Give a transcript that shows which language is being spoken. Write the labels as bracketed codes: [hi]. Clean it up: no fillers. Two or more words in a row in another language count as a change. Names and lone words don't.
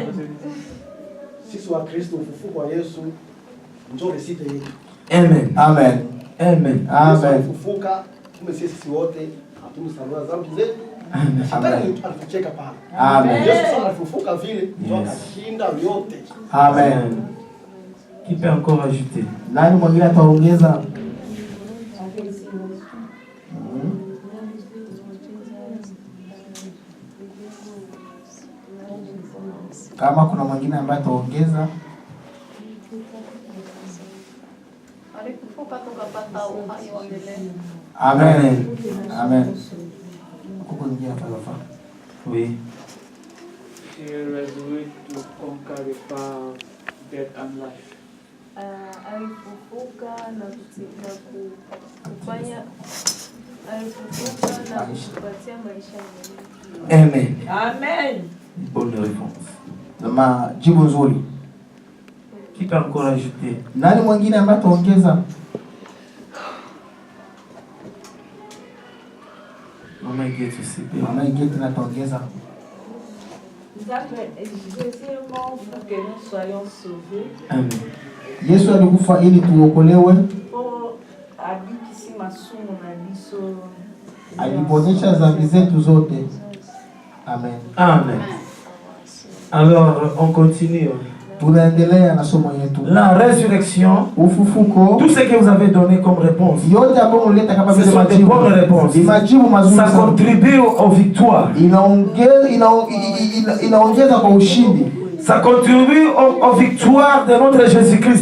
[fr] Amen. Amen. Amen. Amen. Amen. Qui peut encore ajouter? [sw] Kama kuna mwingine ambaye ataongeza. [fr] Amen. Amen. Oui. He resurrected to conquer the power of death and life. [sw] Alifufuka na kufanya kupatia maisha mengi. [fr] Amen. Amen. Bonne réponse. [sw] Jibu nzuri. [fr] Qui peut encore ajouter? [sw] Nani mwingine ambaye ataongeza? [fr] Maman Guette aussi. [sw] Mama Guette nataongeza. [fr] Deuxièmement, pour que nous soyons sauvés. Amen. [sw] Yesu alikufa ili tuokolewe. Aliponyesha dhambi zetu zote. [fr] Amen. Amen. Alors, on continue. La résurrection, tout ce que vous avez donné comme réponse, ce sont des bonnes réponses. Ça contribue aux victoires. Ça contribue aux victoires de notre Jésus-Christ.